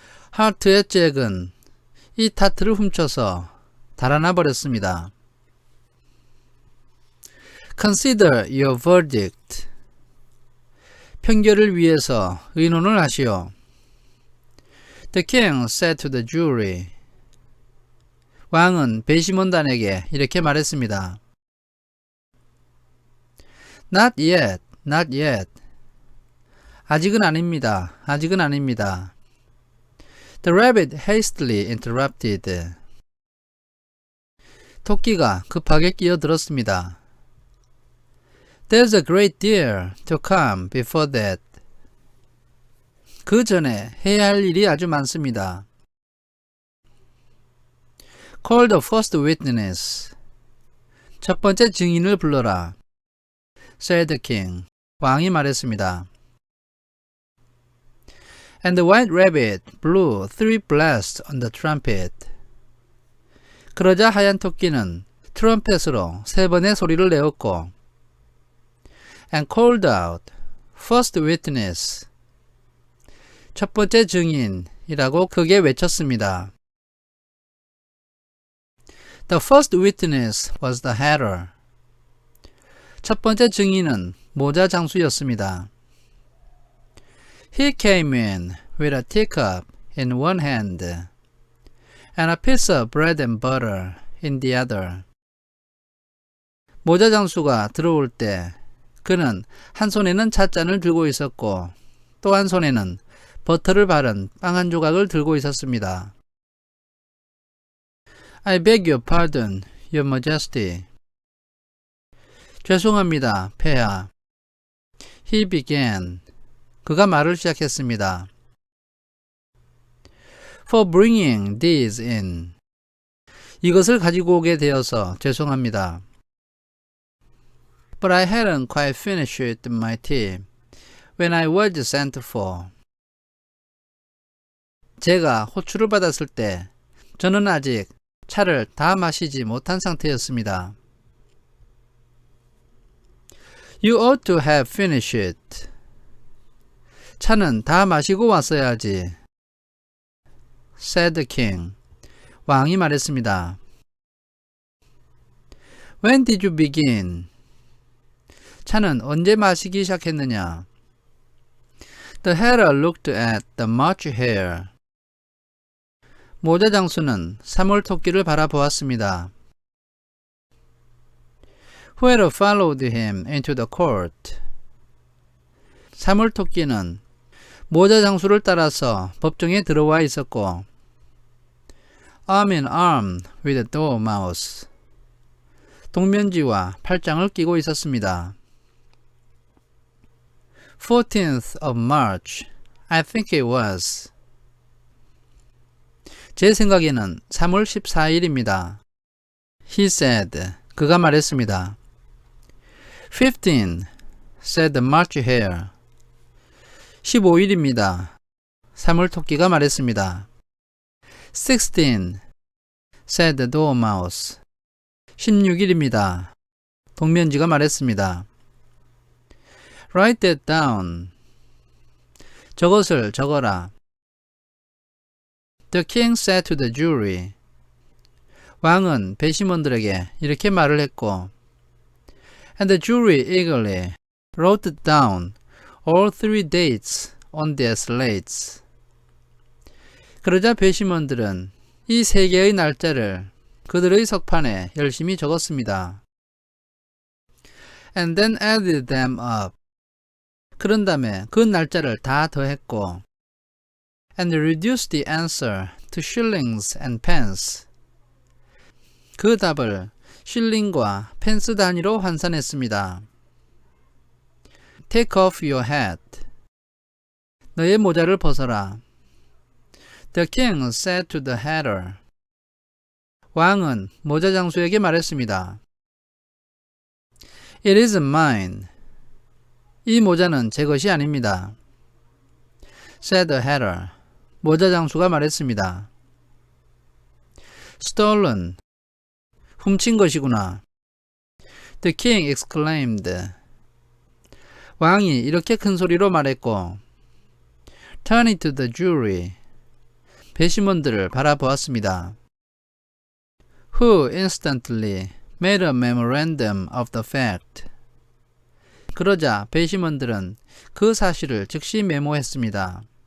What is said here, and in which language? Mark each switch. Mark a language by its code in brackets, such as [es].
[ko] 하트의 잭은 이 타트를 훔쳐서 달아나 버렸습니다. [en] Consider your verdict. [ko] 편결을 위해서 의논을 하시오. [en] The king said to the jury. [ko] 왕은 배심원단에게 이렇게 말했습니다. [en] Not yet, not yet. [ko] 아직은 아닙니다. 아직은 아닙니다. [en] The rabbit hastily interrupted. [ko] 토끼가 급하게 끼어들었습니다. [en] There's a great deal to come before that. [ko] 그 전에 해야 할 일이 아주 많습니다. [en] Call the first witness. [ko] 첫 번째 증인을 불러라. [en] Said the king. [ko] 왕이 말했습니다. [en] And the white rabbit blew 3 blasts on the trumpet. [ko] 그러자 하얀 토끼는 트럼펫으로 3번의 소리를 내었고 [en] and called out, first witness, [ko] 첫 번째 증인이라고 크게 외쳤습니다. [en] The first witness was the hatter. [ko] 첫 번째 증인은 모자 장수였습니다. [en] He came in with a teacup in one hand and a piece of bread and butter in the other. [ko] 모자 장수가 들어올 때 그는 한 손에는 찻잔을 들고 있었고 또 한 손에는 버터를 바른 빵 한 조각을 들고 있었습니다. [en] I beg your pardon, your majesty. [ko] 죄송합니다, 폐하. [en] He began. [ko] 그가 말을 시작했습니다. [en] For bringing these in. [ko] 이것을 가지고 오게 되어서 죄송합니다. [en] But I hadn't quite finished my tea when I was sent for. [ko] 제가 호출을 받았을 때 저는 아직 차를 다 마시지 못한 상태였습니다. [en] You ought to have finished it. [ko] 차는 다 마시고 왔어야지. [en] said the king. [ko] 왕이 말했습니다. [en] When did you begin? [ko] 차는 언제 마시기 시작했느냐? [en] The hatter looked at the March hare. [ko] 모자 장수는 3월 토끼를 바라보았습니다. [en] Whoever followed him into the court. [ko] 3월 토끼는 모자 장수를 따라서 법정에 들어와 있었고 [en] arm in arm with the dormouse. [ko] 동면지와 팔짱을 끼고 있었습니다. [en] 14th of March, I think it was. [ko] 제 생각에는 3월 14일입니다. [en] He said, [ko] 그가 말했습니다. [en] 15, said the March hare. [ko] 15일입니다. 3월 토끼가 말했습니다. [en] 16, said the dormouse. [ko] 16일입니다. 동면지가 말했습니다. [en] Write that down. [ko] 저것을 적어라. [en] The king said to the jury. [ko] 왕은 배심원들에게 이렇게 말을 했고 [en] And the jury eagerly wrote down all 3 dates on their slates. [ko] 그러자 배심원들은 이 3개의 날짜를 그들의 석판에 열심히 적었습니다. [en] And then added them up. [ko] 그런 다음에 그 날짜를 다 더했고 [en] and reduced the answer to shillings and pence. [ko] 그 답을 실링과 펜스 단위로 환산했습니다. [en] Take off your hat. [ko] 너의 모자를 벗어라. [en] The king said to the hatter. [ko] 왕은 모자 장수에게 말했습니다. [en] It isn't mine. [ko] 이 모자는 제 것이 아닙니다. [en] said the hatter. [ko] 모자 장수가 말했습니다. [en] Stolen. [ko] 훔친 것이구나. [en] The king exclaimed. [ko] 왕이 이렇게 큰 소리로 말했고 [en] Turning to the jury. [ko] 배심원들을 바라보았습니다. [en] Who instantly made a memorandum of the fact. [ko] 그러자 배심원들은 그 사실을 즉시 메모했습니다.